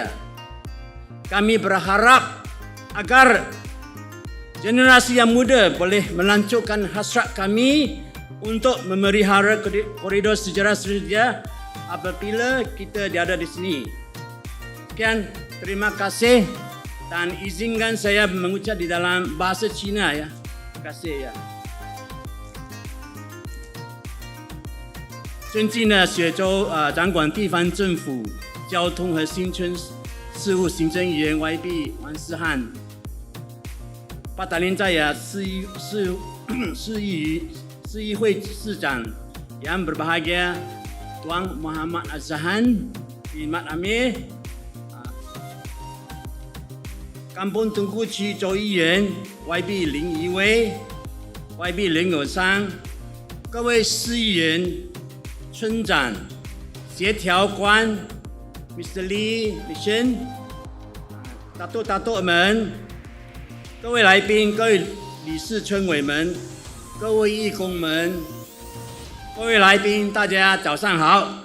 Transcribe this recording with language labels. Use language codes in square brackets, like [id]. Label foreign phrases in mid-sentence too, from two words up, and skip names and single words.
[ms] Kami berharap agar generasi yang muda boleh melanjutkan hasrat kami untuk memelihara koridor sejarah Seri Setia apabila kita ada di sini. Sekian, terima kasih dan izinkan saya mengucap di dalam bahasa Cina ya. Terima kasih ya. [zh] 尊敬的雪州掌管地方政府交通和新村事务行政议员 YB 王思翰，八达岭Jaya市议会市长 [ms] yang berbahagia [zh] Tuan Muhammad Azhan bin Amir, Kampung Tengku 区州议员 YB 林怡薇、YB 林友商，各位市议员、村长、协调官 Mr. Lee、李轩、大们，各位来宾、各位理事村委们、各位义工们、各位来宾，大家早上好。